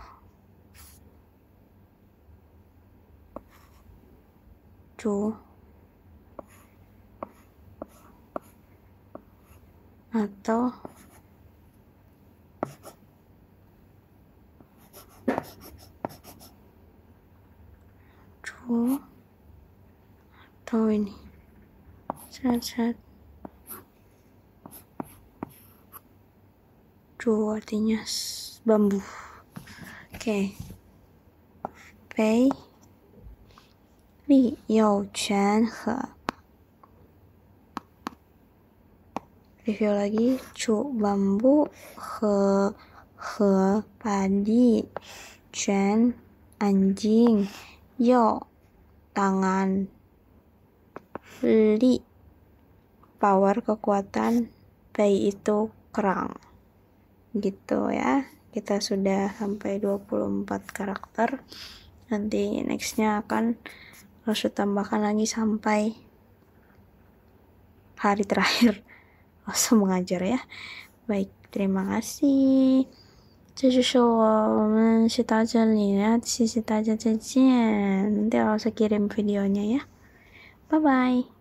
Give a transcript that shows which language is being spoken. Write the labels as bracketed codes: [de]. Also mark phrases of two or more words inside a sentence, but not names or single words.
[id] cu atau ini cu artinya bambu. Oke. [zh] 贝 力 又 犬 禾. [id] Review lagi. Cu bambu, he padi, quan anjing, yo tangan, li power kekuatan, pei itu kerang. Gitu ya. Kita sudah sampai 24 karakter. Nanti nextnya akan harus tambahkan lagi sampai hari terakhir langsung mengajar ya. Baik, terima kasih. [zh] 这就是我们是到这里了，谢谢大家，再见。 [id] Nanti aku kirim videonya ya. Bye bye.